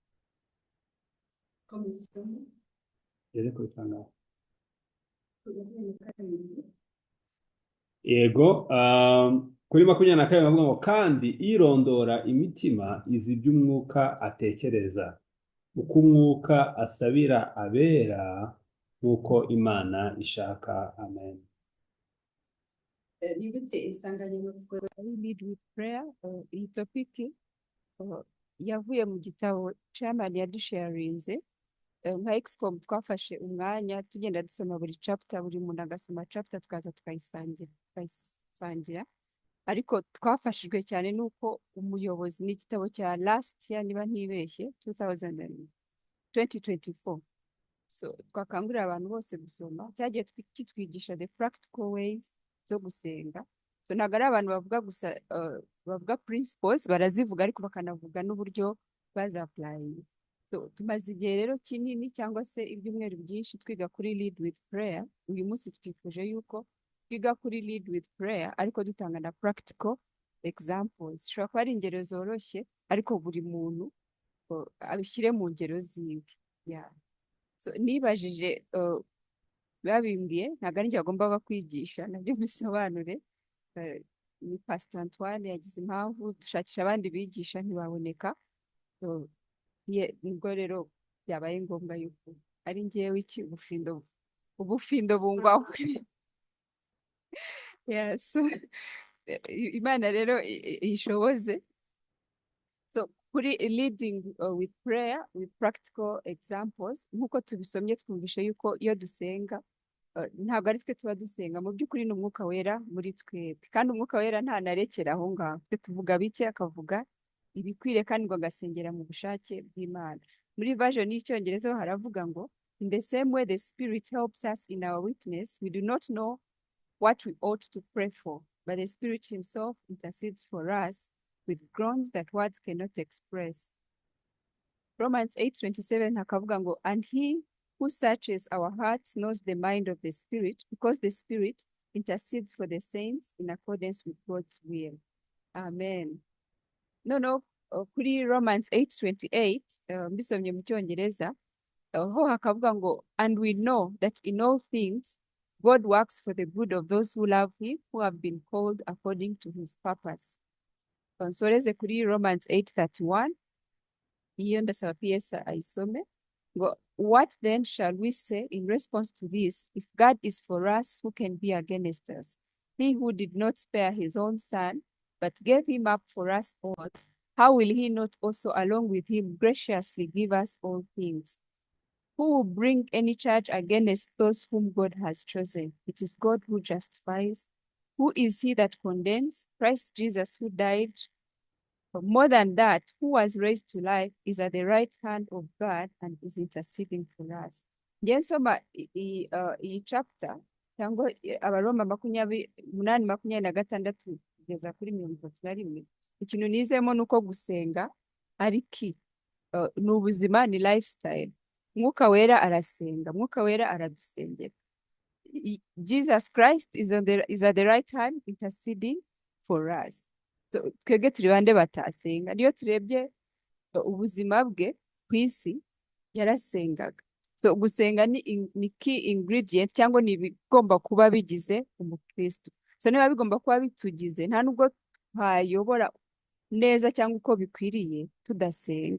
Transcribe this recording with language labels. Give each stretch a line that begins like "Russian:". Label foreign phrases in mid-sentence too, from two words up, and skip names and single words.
Kinyarwanda: Yego, kuri 22 bavuga ngo kandi irondora imitima izi by'umwuka atekereza uko umwuka asabira abera nk'uko Imana ishaka. Amen. Nibutse insanganyamatsiko ari
English: lead with prayer.
Kinyarwanda: Iyi topiki yavuye mu gitabo chairman yadusharinze. Nka excom twafashe umwanya tugenda dusoma buri chapter, buri muntu agasoma chapter tukaza tukayisangira, ariko twafashijwe cyane nuko umuyobozi n'igitabo cya
English: last year
Kinyarwanda: niba ntibeshye 2024, so twakangurira abantu bose gusoma, cyagiye kitwigisha
English: the practical ways
Kinyarwanda: zo gusenga. So ntabwo ari abantu bavuga gusa bavuga principles barazivuga ariko bakanavuga n'uburyo bazapplying. So tumaze igihe rero kinini cyangwa se ibyumweru byinshi twiga kuri
English: lead with prayer.
Kinyarwanda: Uyu munsi twifuje yuko twiga kuri
English: lead with prayer
Kinyarwanda: ariko dutanga na
English: practical examples.
Kinyarwanda: Shobora kuba ari ingero zoroshye ariko buri muntu abishyire mu ngero ziwe. So nibajije babimbwiye ntabwo ari njye agomba kwigisha, nabyo bisobanure. Ni Pastor Antoine yagize impamvu dushakisha abandi bigisha ntibaboneka, nibwo rero byabaye ngombwa yuko ari njyewe iki ubufindo bungwaho. Yes. Imana rero ishoboze.
English: So kuri leading with prayer with practical examples,
Kinyarwanda: nkuko tubisomye twumvishe yuko iyo dusenga ntabwo ari twe tuba dusenga, mu by'ukuri ni umwuka wera muri twebwe, kandi umwuka wera ntanarekera aho ngaho. Twe tuvuga bike akavuga ibikwiriye kandi ngo agasengera mu bushake bw'Imana. Muri version y'icyongereza haravuga ngo
English: in the same way the Spirit helps us in our weakness, we do not know what we ought to pray for, but the Spirit himself intercedes for us with groans that words cannot express. Romans 8:27
Kinyarwanda: hakavuga ngo
English: and he who searches our hearts knows the mind of the Spirit, because the Spirit intercedes for the saints in accordance with God's will. Amen.
Kinyarwanda: No, kuri Romans 8:28 mbisomye mu cyongereza ho hakavuga ngo
English: and we know that in all things God works for the good of those who love him, who have been called according to his purpose.
Kinyarwanda: Konsoreze kuri Romans 8:31 iyo ndasaba PS ayisome ngo
English: what then shall we say in response to this? If God is for us, who can be against us? He who did not spare his own son but gave him up for us all, how will he not also along with him graciously give us all things? Who will bring any charge against those whom God has chosen? It is God who justifies. Who is he that condemns? Christ Jesus, who died. But more than that, who was raised to life, is at the right hand of God and is interceding for us.
Kinyarwanda: Ngiye nsoma iyi chapter cyangwa Abaroma 8:26 kugeza kuri 31. Ikintu nizemo nuko gusenga ari ki ni ubuzima, ni lifestyle. Mwuka wera arasenga, mwuka wera aradusengera.
English: Jesus Christ is at the right hand interceding for us.
Kinyarwanda: So twebwe turi bande batasenga? Niyo turebye ubuzima bwe ku isi yarasengaga. So gusenga ni
English: key ingredient
Kinyarwanda: cyangwa ni bigomba kuba bigize umukristo. So niba bigomba kuba bitugize, nta nubwo twayobora neza cyangwa uko bikwiriye tudasenga.